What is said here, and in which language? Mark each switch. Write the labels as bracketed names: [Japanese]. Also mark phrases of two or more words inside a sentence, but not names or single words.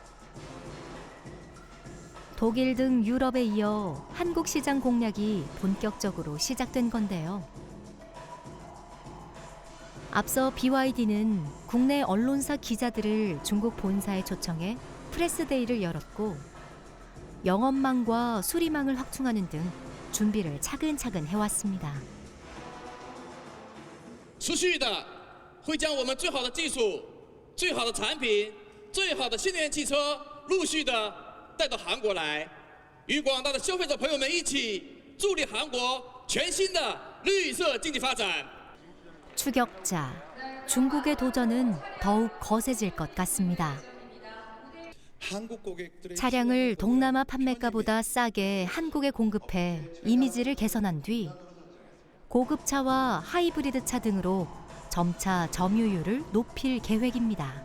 [Korean] 독일 등 유럽에 이어 한국 시장 공략이 본격적으로 시작된 건데요. 앞서 BYD는 국내 언론사 기자들을 중국 본사에 초청해 프레스데이를 열었고 영업망과 수리망을 확충하는 등 준비를 차근차근 해왔습니다. [Chinese] 持续的会将我们最好的技术、最好的产品、最好的新能源汽车陆续的带到韩国来，与广大的消费者朋友们一起助力韩国全新的绿色经济发展。 [Korean] 추격자, 중국의 도전은 더욱 거세질 것 같습니다. 차량을 동남아 판매가보다 싸게 한국에 공급해 이미지를 개선한 뒤 고급차와 하이브리드 차 등으로 점차 점유율을 높일 계획입니다.